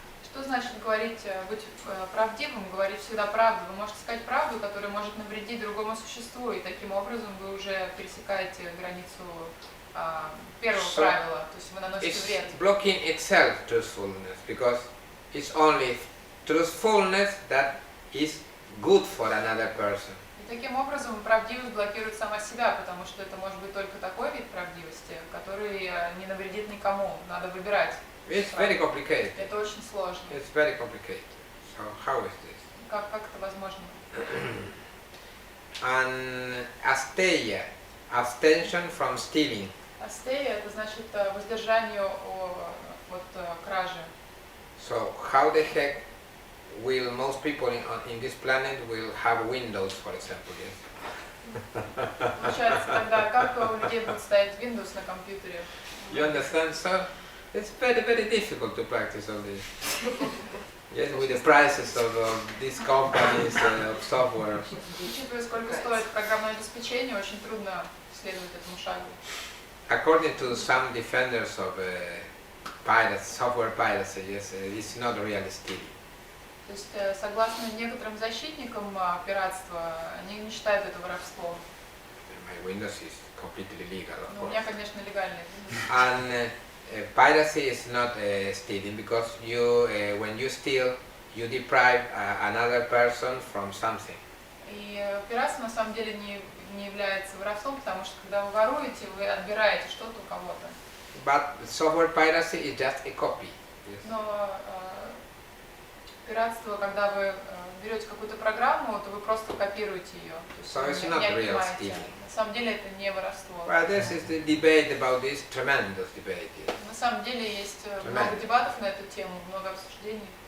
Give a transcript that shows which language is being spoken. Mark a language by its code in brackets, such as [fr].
[ru] Что значит говорить, быть правдивым, говорить всегда правду? Вы можете сказать правду, которая может навредить другому существу, и таким образом вы уже пересекаете границу первого правила, то есть вы наносите вред. [en] It's blocking itself truthfulness, because it's only truthfulness that is good for another person. [ru] И таким образом правдивость блокирует сама себя, потому что это может быть только такой вид правдивости, который не навредит никому. Надо выбирать. [en] It's very complicated. [ru] Это очень сложно. [en] It's very complicated. So how is this? [ru] Как это возможно? [en] And asteya, abstention from stealing. [ru] Астея — это значит воздержание от кражи. [en] So how the heck will most people in this planet will have windows, for example? Yes. [ru] Получается, тогда как у людей будет стоять Windows на компьютере? [en] You understand? So it's very, very difficult to practice all this. Yes, with the prices of these companies of software. [ru] Учитывая, сколько стоит программное обеспечение, очень трудно следовать этому шагу. [en] According to some defenders of software piracy, yes, it's not really stealing. [ru] То есть, согласно некоторым защитникам пиратства, они не считают это воровством. [en] My Windows is completely legal, of [ru] Но у [en] course. [ru] меня, конечно, легальный. [en] And piracy is not stealing, because you, when you steal, you deprive another person from something. [ru] И пиратство на самом деле не является воровством, потому что когда вы воруете, вы отбираете что-то у кого-то. [en] But software piracy is just a copy. Yes. [ru] Но пиратство, когда вы берете какую-то программу, то вы просто копируете ее. [en] So it's not real stealing. [ru] На самом деле это не воровство. [en] Well, this is the debate about this, tremendous debate. Yes. [ru] На самом деле есть много дебатов на эту тему, много обсуждений.